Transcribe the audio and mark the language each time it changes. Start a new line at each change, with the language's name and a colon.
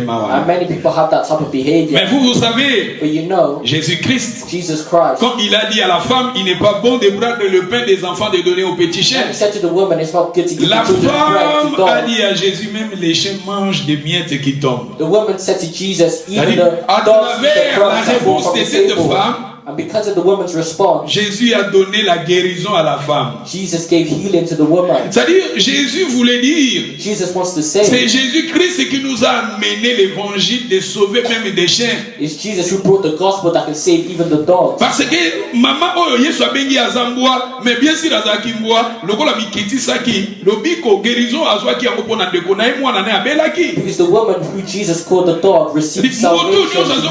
English: and many people have that type of behavior.
French: Mais vous savez,
English: but you know, Jesus Christ,
French: quand il a dit à la femme, il n'est pas bon de prendre le pain des enfants de donner aux petits chiens. La femme a dit à Jésus, même les chiens mangent des miettes qui tombent.
English: The woman said to Jesus, even
French: à travers la réponse de cette femme,
English: and because of the woman's response,
French: Jésus a donné la guérison à la femme.
English: Jesus gave healing to the woman.
French: C'est-à-dire, Jésus voulait dire,
English: Jesus wants to say,
French: c'est Jésus-Christ qui nous a amené l'évangile de sauver même des chiens.
English: It's Jesus who brought the gospel that can save even the dogs.
Lingala: Parce que maman oyo Yesu abengi azambwa,
French: mais bien sûr
Lingala: azaki mbwa, lokola mikiti saki, lobiko guérison azwaki yango pona ndeko na mwana na abelaki.
English: Because the woman who Jesus called the dog received salvation.